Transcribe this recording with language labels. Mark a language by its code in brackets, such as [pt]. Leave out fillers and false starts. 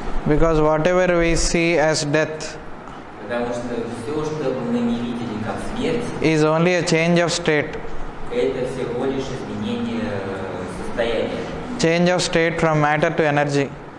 [en] because whatever we see as death [ru] потому что все, что мы не видели как смерть, [en] is only a change of state. [ru] это всего лишь изменение состояния. [en] Change of state from matter to energy.